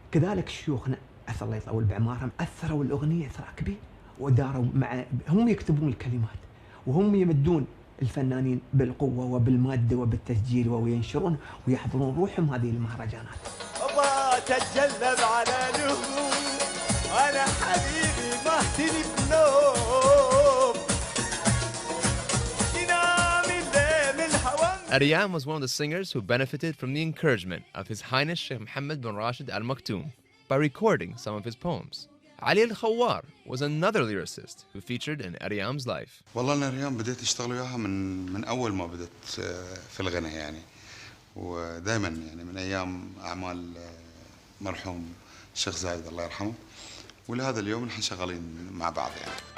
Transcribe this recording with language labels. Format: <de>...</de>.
<ar>كذلك شيوخنا أسأل الله يطول بعمارهم أثروا الأغنية إثراء كبير وداروا هم يكتبون الكلمات وهم يمدون الفنانين بالقوة وبالمادة وبالتسجيل وينشرون ويحضرون روحهم هذه المهرجانات. الله تتجلب على نهوم أنا حبيبي ما اهتني بنوم ينام الليل الهوام.</ar> <en>Aryam was one of the singers who benefited from the encouragement of His Highness Sheikh Mohammed bin Rashid Al Maktoum by recording some of his poems. Ali Al-Khawar was another lyricist who featured in Aryam's life.</en> <ar>والله أنا أريام بديت أشتغل وياها من أول ما بدأت في الغناء يعني، ودائما يعني من أيام أعمال مرحوم الشيخ زايد الله يرحمه، ولهذا اليوم نحن شغالين مع بعض يعني.</ar>